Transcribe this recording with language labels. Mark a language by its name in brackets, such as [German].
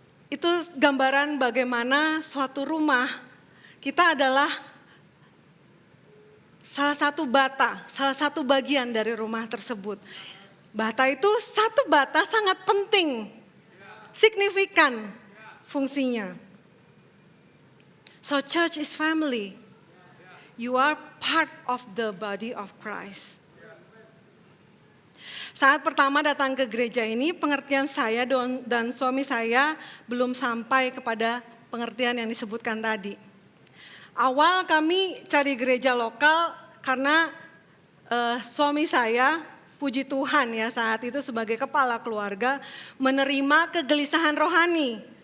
[Indonesian] Itu gambaran bagaimana suatu rumah kita adalah salah satu bata, salah satu bagian dari rumah tersebut. Bata itu satu bata sangat penting, signifikan fungsinya. [English] So church is family. You are part of the body of Christ. [Indonesian] Saat pertama datang ke gereja ini, pengertian saya dan suami saya belum sampai kepada pengertian yang disebutkan tadi. Awal kami cari gereja lokal karena suami saya, puji Tuhan ya saat itu sebagai kepala keluarga, menerima kegelisahan rohani.